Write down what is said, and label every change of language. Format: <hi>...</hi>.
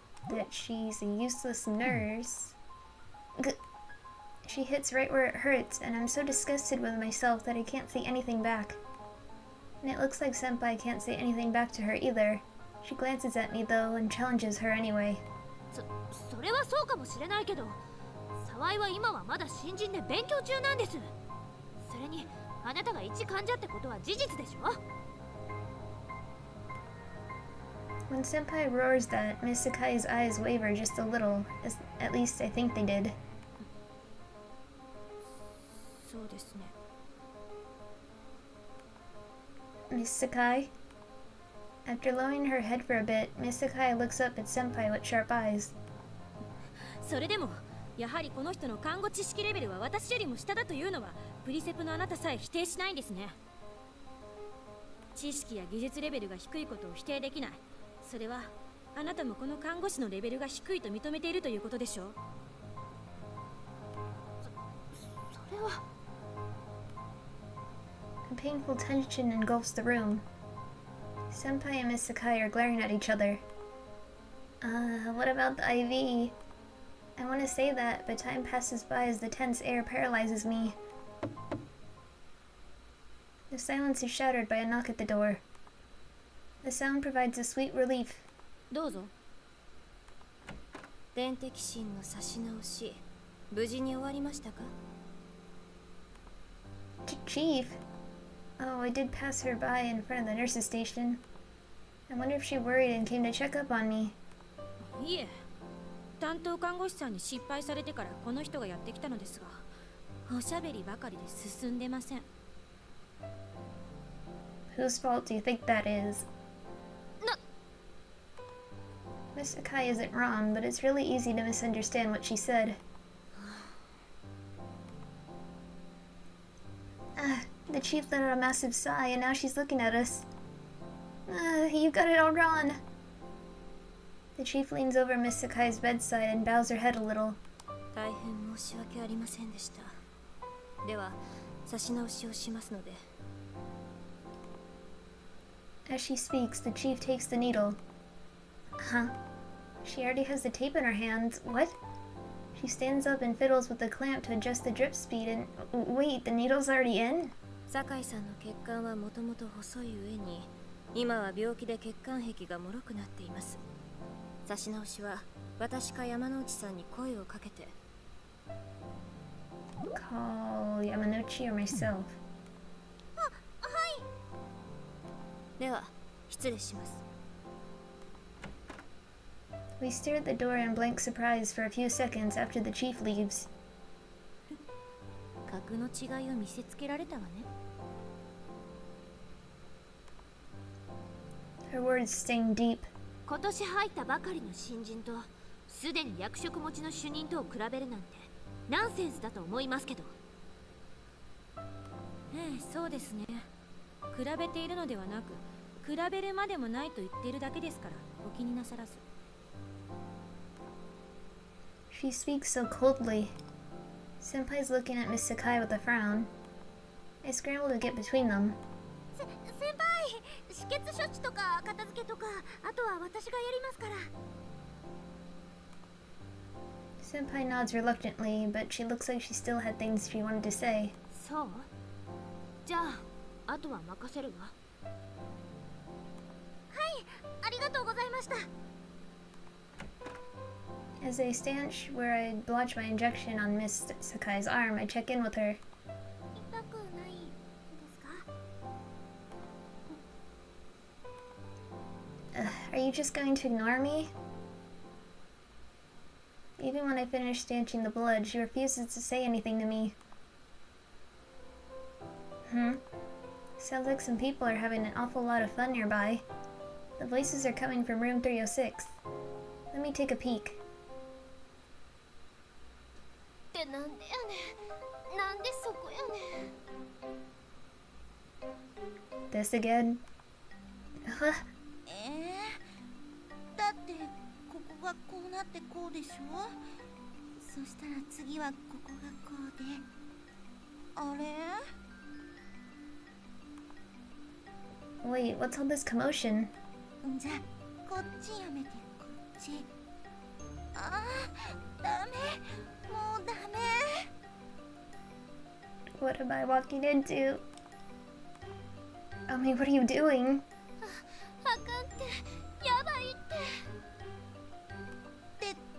<en>That she's a useless nurse. She hits right where it hurts, and I'm so disgusted with myself that I can't say anything back. And it looks like Senpai can't say anything back to her either. She glances at me though and challenges her anyway.</en> <ja>それはそうかもしれないけど、沢井は今はまだ新人で勉強中なんです。それにあなたが一患者ってことは事実でしょ。</ja> <en>When Senpai roars that, Miss Sakai's eyes waver just a little, at least I think they did.</en> <ja>そうですね。</ja> <en>Miss Sakai? After lowering her head for a bit, Miss Sakai looks up at Senpai with sharp eyes.</en> <ja>それでもやはりこの人の看護知識レベルは私よりも下だというのはプリセプのあなたさえ否定しないんですね。知識や技術レベルが低いことを否定できない。それはあなたもこの看護師のレベルが低いと認めているということでしょう。それは。</ja> <en>A painful tension engulfs the room. Senpai and Miss Sakai are glaring at each other. What about the IV? I want to say that, but time passes by as the tense air paralyzes me. The silence is shattered by a knock at the door. The sound provides a sweet relief.</en> <ja>どうぞ。点滴芯の差し直し、無事に終わりましたか？</ja> <en>Chief? Oh, I did pass her by in front of the nurse's station. I wonder if she worried and came to check up on me.</en> <ja>いえ、担当看護師さんに失敗されてからこの人がやってきたのですが、おしゃべりばかりで進んでません。</ja> <en>Whose fault do you think that is? Miss Sakai isn't wrong, but it's really easy to misunderstand what she said. The chief let out a massive sigh, and now she's looking at us. You got it all wrong. The chief leans over Miss Sakai's bedside and bows her head a little.</en> <ja>大変申し訳ありませんでした。では、差し直しをしますので。</ja> <en>As she speaks, the chief takes the needle. Huh? She already has the tape in her hands. What? She stands up and fiddles with the clamp to adjust the drip speed and... Wait, the needle's already in?</en> <ja>酒井さんの血管はもともと細い上に今は病気で血管壁が脆くなっています。差し直しは私か山之内さんに声をかけて。</ja> <en>Call Yamanouchi or myself.</en> <ja>では失礼します。</ja> <en>We stare at the door in blank surprise for a few seconds after the chief leaves.</en> <ja>格の違いを見せつけられたわね。</ja> <en>Her words sting deep.</en> <ja>今年入ったばかりの新人とすでに役職持ちの主任とを比べるなんてナンセンスだと思いますけど。ええ、そうですね。比べているのではなく、比べるまでもないと言っているだけですから、お気になさらず。</ja> <en>She speaks so coldly. Senpai's looking at Miss Sakai with a frown. I scramble to get between them.</en> <ja>先輩、止血処置とか片付けとか、あとは私がやりますから。</ja> <en>Senpai nods reluctantly, but she looks like she still had things she wanted to say.</en> <ja>そう？じゃあ、あとは任せるわ。はい、ありがとうございました。</ja> <en>As I stand where I blotch my injection on Miss Sakai's arm, I check in with her.</en> <ja>痛くないですか？</ja> <en>Are you just going to ignore me? Even when I finish stanching the blood, she refuses to say anything to me. Sounds like some people are having an awful lot of fun nearby. The voices are coming from room 306. Let me take a peek.</en> <ja>ってなんでやねん。なんでそこやねん。</ja> <en>This again? Huh?</en> <ja>だってここがこうなってこうでしょ。そしたら次はここがこうで、あれ？</ja> <en>Wait, what's all this commotion?</en> <ja>じゃあこっちやめてこっち。あー、ダメ、もうダメ。</ja> <en>What am I walking into? Ami, what are you doing?</en> <ja>あかんって、やばいって。</ja>